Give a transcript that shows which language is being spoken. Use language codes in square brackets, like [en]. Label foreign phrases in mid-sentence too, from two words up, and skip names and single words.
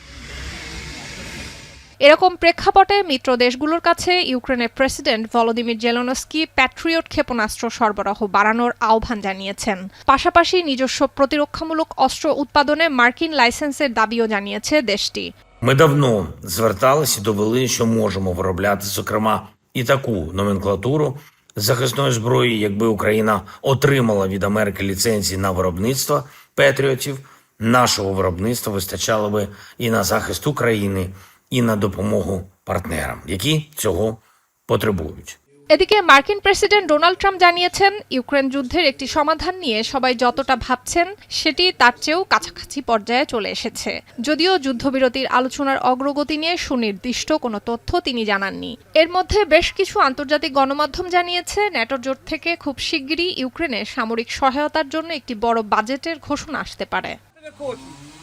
[bn] এরকম প্রেক্ষাপটে মিত্র দেশগুলোর কাছে ইউক্রেনের প্রেসিডেন্ট ভলোদিমির জেলেনস্কি প্যাট্রিয়ট ক্ষেপণাস্ত্র সরবরাহ বাড়ানোর আহ্বান জানিয়েছেন। পাশাপাশি নিজস্ব প্রতিরক্ষামূলক অস্ত্র উৎপাদনে মার্কিন লাইসেন্সের দাবিও জানিয়েছে দেশটি। [uk] Ми давно зверталися і довели, що можемо виробляти, зокрема, і таку номенклатуру захисної зброї, якби Україна отримала від Америки ліцензії на виробництво Петріотів, нашого виробництва вистачало би і на захист України, і на допомогу партнерам, які цього потребують. [bn] এদিকে মার্কিন প্রেসিডেন্ট ডোনাল্ড ট্রাম্প জানিয়েছেন, ইউক্রেন যুদ্ধের একটি সমাধান নিয়ে সবাই যতটা ভাবছেন সেটি তার চেয়েও কাছাকাছি পর্যায়ে চলে এসেছে। যদিও যুদ্ধবিরতির আলোচনার অগ্রগতি নিয়ে সুনির্দিষ্ট কোনো তথ্য তিনি জানাননি। এর মধ্যে বেশ কিছু আন্তর্জাতিক গণমাধ্যম জানিয়েছে, ন্যাটো জোট থেকে খুব শিগগিরই ইউক্রেনে সামরিক সহায়তার জন্য একটি বড় বাজেটের ঘোষণা আসতে পারে।